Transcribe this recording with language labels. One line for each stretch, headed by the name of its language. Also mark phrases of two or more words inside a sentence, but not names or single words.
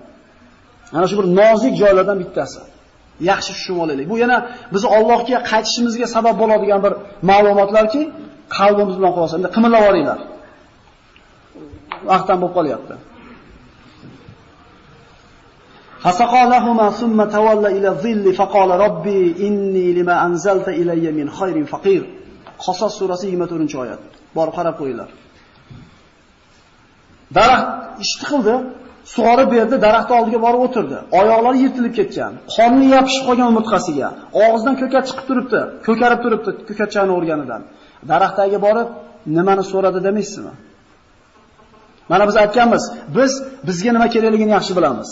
Uzbek: Ana shu bir nozik joylardan bittasi. Yaxshi tushunib olaylik. Bu yana biz Allohga qaytishimizga sabab bo'ladigan bir ma'lumotlarki, qalbimiz bilan qo'ysa, endi qimillab olinglar. Vaqtdan bo'lib qolyapti.
Arabic: فسقى لهما ثم تولى إلى الظل فقال رب إني لما أنزلت إلي من خير فقير.
Uzbek: Qasas surasi 24-oyat. Borib qarab qo'yinglar. Daraxt ishti qildi, Sug'orib berdi, daraxt oldiga borib o'tirdi. Oyoqlari yirtilib ketgan, qorni yopishib qolgan umurtqasiga, og'zidan ko'kat chiqib turibdi, ko'karib turibdi, ko'katchani o'rganidan. Daraxtdagi borib nimani so'radi demaysizmi? Mana biz aytganmiz, bizga nima kerakligini yaxshi bilamiz.